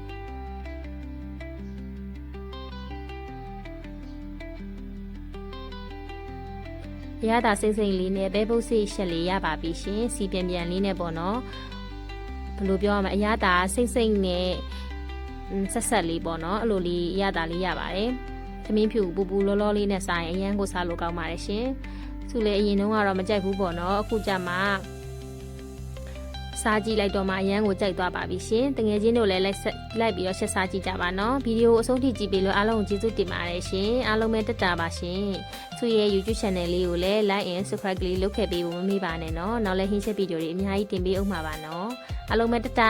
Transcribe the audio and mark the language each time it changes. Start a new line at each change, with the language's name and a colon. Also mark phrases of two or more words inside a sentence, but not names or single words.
Burmese: ရတာစိမ့်စိမ့်လေးနဲ့ပဲပုတ်စစ်ချက်လေးရပါပြီရှင်စီပြန်ပြန်လေးနဲ့ပေါ့နော်ဘယ်လိုပြောရမလဲအရတာစိမ့်စိမ့်နဲ့ဆက်လေးပေါ့နော်အဲ့လိုလေးရတာလေးရပါတယ်သမင်းဖြူပူပူလောလောလေးနဲ့စားရင်အရန်ကိုစားလို့ကောင်းပါတယ်ရှင်သူလည်းအရင်တုန်းကတော့မကြိုက်ဘူးပေါ့နော်အခုကျမှ စားကြည့်လိုက်တော့မှအရန်ကိုကြိုက်သွားပါပြီရှင်တကယ်ချင်းတို့လည်းလိုက်ပြီးတော့ချက်စားကြည့်ကြပါနော်ဗီဒီယိုအဆုံးထိကြည့်ပြီးလို့အားလုံးကိုကျေးဇူးတင်ပါတယ်ရှင်အားလုံးပဲတက်တာပါရှင်သူရဲ့ YouTube channel လေးကိုလည်း
English: like and subscribe
Burmese: လေးလုပ်ခဲ့ပေးဖို့မမေ့ပါနဲ့နော်နောက်လည်းဟင်းချက်ဗီဒီယိုတွေအများကြီးတင်ပေးအောင်မှာပါနော်အားလုံးပဲတက်တာ